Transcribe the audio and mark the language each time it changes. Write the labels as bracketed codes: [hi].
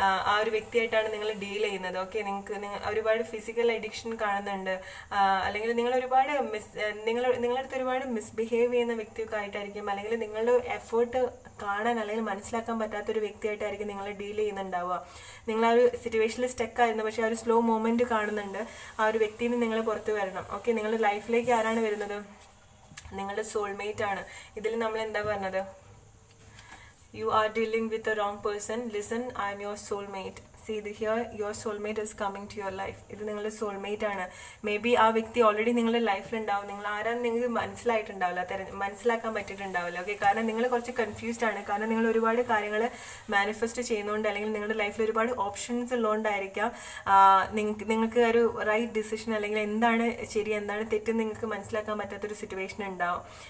[ml] ആ ഒരു വ്യക്തിയായിട്ടാണ് നിങ്ങൾ ഡീൽ ചെയ്യുന്നത്. ഓക്കെ, നിങ്ങൾക്ക് ഒരുപാട് ഫിസിക്കൽ അഡിക്ഷൻ കാണുന്നുണ്ട്, അല്ലെങ്കിൽ നിങ്ങൾ ഒരുപാട് നിങ്ങളടുത്ത് ഒരുപാട് മിസ്ബിഹേവ് ചെയ്യുന്ന വ്യക്തിയൊക്കെ ആയിട്ടായിരിക്കും, അല്ലെങ്കിൽ നിങ്ങളുടെ എഫേർട്ട് കാണാൻ അല്ലെങ്കിൽ മനസ്സിലാക്കാൻ പറ്റാത്തൊരു വ്യക്തിയായിട്ടായിരിക്കും നിങ്ങൾ ഡീൽ ചെയ്യുന്നുണ്ടാവുക. നിങ്ങൾ ആ ഒരു സിറ്റുവേഷനിൽ സ്റ്റക്ക് ആയിരുന്നു, പക്ഷേ ആ ഒരു സ്ലോ മൂവ്മെന്റ് കാണുന്നുണ്ട്. ആ ഒരു വ്യക്തിയിൽ നിന്ന് നിങ്ങൾ പുറത്ത് വരണം. ഓക്കെ, നിങ്ങളുടെ ലൈഫിലേക്ക് ആരാണ് വരുന്നത്? നിങ്ങളുടെ സോൾമേറ്റ് ആണ്. ഇതിൽ നമ്മൾ എന്താ പറഞ്ഞത്? [en] You are dealing with the wrong person. Listen, I am your soulmate. See here, your soulmate is coming to your life. [ml] ഇത് നിങ്ങളുടെ സോൾമേറ്റ് ആണ്. മേ ബി ആ വ്യക്തി ഓൾറെഡി നിങ്ങളുടെ ലൈഫിലുണ്ടാവും. നിങ്ങൾ ആരാന്ന് നിങ്ങൾക്ക് മനസ്സിലാക്കാൻ പറ്റിയിട്ടുണ്ടാവില്ല. ഓക്കെ, കാരണം നിങ്ങൾ കുറച്ച് കൺഫ്യൂസ്ഡ് ആണ്. കാരണം നിങ്ങൾ ഒരുപാട് കാര്യങ്ങൾ മാനിഫെസ്റ്റ് ചെയ്യുന്നതുകൊണ്ട്, അല്ലെങ്കിൽ നിങ്ങളുടെ ലൈഫിൽ ഒരുപാട് ഓപ്ഷൻസ് ഉള്ളതുകൊണ്ടായിരിക്കാം നിങ്ങൾക്ക് ഒരു റൈറ്റ് ഡിസിഷൻ, അല്ലെങ്കിൽ എന്താണ് ശരി എന്താണ് തെറ്റ് നിങ്ങൾക്ക് മനസ്സിലാക്കാൻ പറ്റാത്തൊരു സിറ്റുവേഷൻ ഉണ്ടാവും.